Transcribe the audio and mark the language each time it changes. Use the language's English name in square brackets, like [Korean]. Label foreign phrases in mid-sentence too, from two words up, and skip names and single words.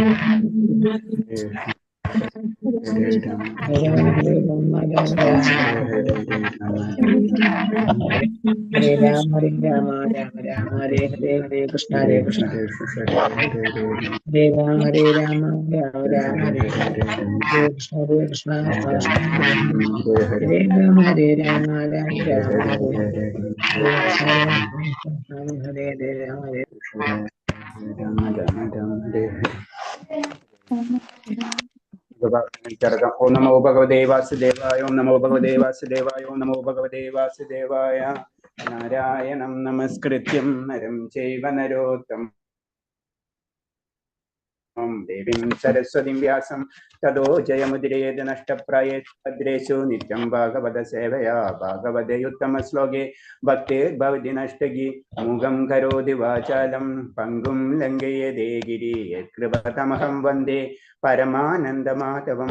[Sanskrit] Hare Rama, Hare Rama, Rama Rama, Hare Rama, Hare Rama, Rama Rama, Hare Hare, Hare Krishna, Hare Krishna, Hare Rama, Hare Rama, Rama Rama, Hare Hare, Hare Krishna, Hare Krishna, Krishna Krishna, Hare Hare, Hare Rama, Hare Rama, Rama Rama, Hare Hare, Hare Krishna, Hare Krishna, Hare Hare, Rama Hare. ഓം നമോ ഭഗവതേ വാസുദേവായ, ഓം നമോ ഭഗവതേ വാസുദേവായ, ഓം നമോ ഭഗവതേ വാസുദേവായ. നാരായണം നമസ്കൃത്യം നരം ചൈവ നരോത്തമം ദേവീം സരസ്വതീം വ്യാസം തതോ ജയമുദിരേത് നഷ്ടപ്രായേഷു നിത്യം ഭാഗവത സേവയാ ഭാഗവതയുത്തമ ശ്ലോകേ ഭക്തിർഭവതി നഷ്ടഗി മുഖം കരോതി വാചാലം പങ്കും ലംഘയേതേ ഗിരി യത്കൃപതമഹം വന്ദേ പരമാനന്ദമാധവം.